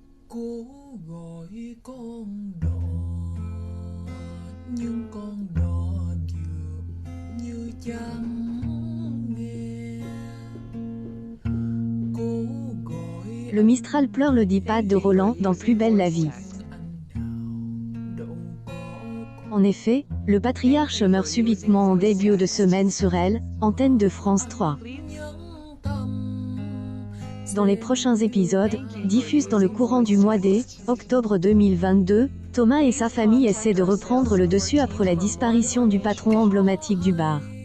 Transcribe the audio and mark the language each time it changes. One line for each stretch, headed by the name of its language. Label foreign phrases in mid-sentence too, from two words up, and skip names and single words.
Vietnamese: Cố gọi con đò nhưng con đò dường như chẳng nghe. Cố gọi
French: Le Mistral pleure le dipade de Roland dans Plus belle la vie. En effet, le patriarche meurt subitement en début de semaine sur Elle, antenne de France 3. Dans les prochains épisodes, diffusés dans le courant du mois d'octobre 2022, Thomas et sa famille essaient de reprendre le dessus après la disparition du patron emblématique du bar.